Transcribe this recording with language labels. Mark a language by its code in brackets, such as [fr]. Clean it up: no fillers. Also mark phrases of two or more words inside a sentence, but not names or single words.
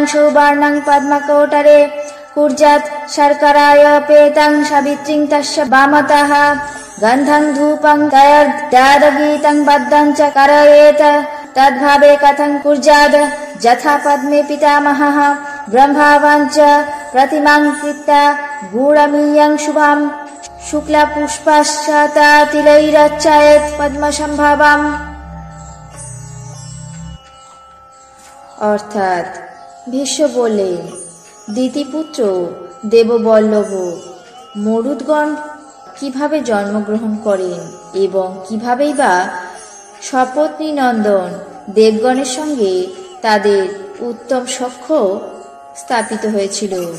[sa] सुवर्णं पद्मकोटरे कुर्यात् शर्करायपेतं सावित्रीं तस्य वामतः गन्धं धूपं तयोर्दादगीतं बद्धं च कारयेत् तद्भावे कथं कुर्यात् यथा पद्मे पितामहः ब्रह्मावाञ्च प्रतिमां कृत्वा गूढमीयं शुभं शुक्लपुष्पश्चाता तिलैरर्चयेत् पद्मसम्भवम्। [bn] অর্থাৎ ভীষ্ম বললেন, দিতিপুত্র দেববল্লভ মরুদ্গণ কিভাবে জন্মগ্রহণ করেন এবং কিভাবেই বা সপত্নী নন্দন দেবগণের সঙ্গে তাদের উত্তম সখ্য স্থাপিত হয়েছিল।